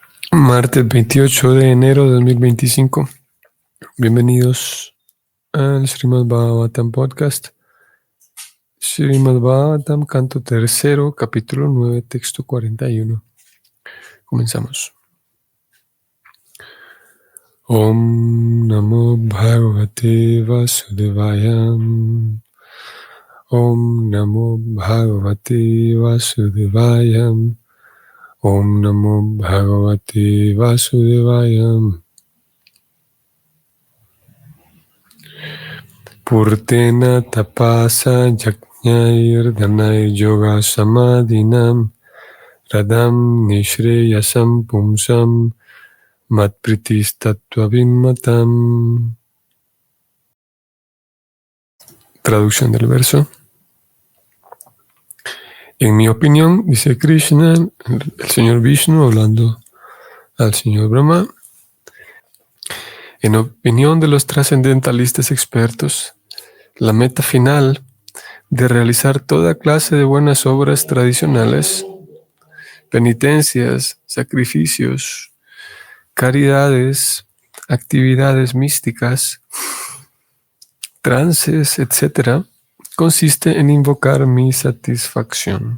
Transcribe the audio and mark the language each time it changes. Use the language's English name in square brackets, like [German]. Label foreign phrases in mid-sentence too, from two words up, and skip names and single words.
[Spanish] Martes 28 de enero de 2025. Bienvenidos al Srimad Bhagavatam Podcast. Srimad Bhagavatam, canto tercero, capítulo 9, texto 41. Comenzamos. [Sanskrit] Om Namo Bhagavate Vasudevaya. Om Namo Bhagavate Vasudevaya. Om Namo Bhagavate Vasudevaya. Purtena tapasa yajnair dhanai yoga samadhinam radam nishreyasam pumsam matpritistattvavimatam. [Spanish] Traducción del verso. En mi opinión, dice Krishna, el señor Vishnu hablando al señor Brahma, en opinión de los trascendentalistas expertos, la meta final de realizar toda clase de buenas obras tradicionales, penitencias, sacrificios, caridades, actividades místicas, trances, etc., consiste en invocar mi satisfacción.